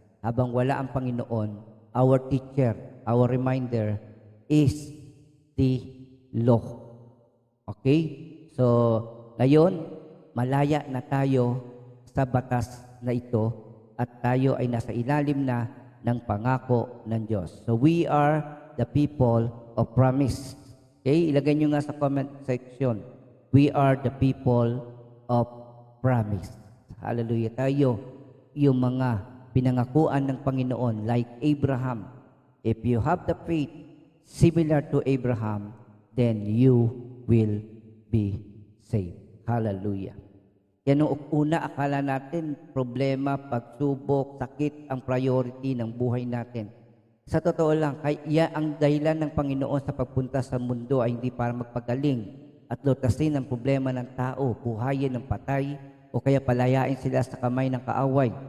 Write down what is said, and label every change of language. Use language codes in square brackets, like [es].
[tl] Habang wala ang Panginoon, [en] our teacher, our reminder is the law. Okay? [tl] So, ngayon, malaya na tayo sa batas na ito at tayo ay nasa ilalim na ng pangako ng Diyos. [en] So, we are the people of promise. Okay? [tl] Ilagay nyo nga sa comment section. [en] We are the people of promise. Hallelujah. [tl] Tayo, yung mga pinangakuan ng Panginoon, [en] like Abraham. If you have the faith similar to Abraham, then you will be saved. Hallelujah. [tl] Yan nung una, akala natin problema, pagsubok, sakit ang priority ng buhay natin. Sa totoo lang, kaya ang dahilan ng Panginoon sa pagpunta sa mundo ay hindi para magpagaling at lutasin ang problema ng tao, buhayin ng patay, o kaya palayain sila sa kamay ng kaaway.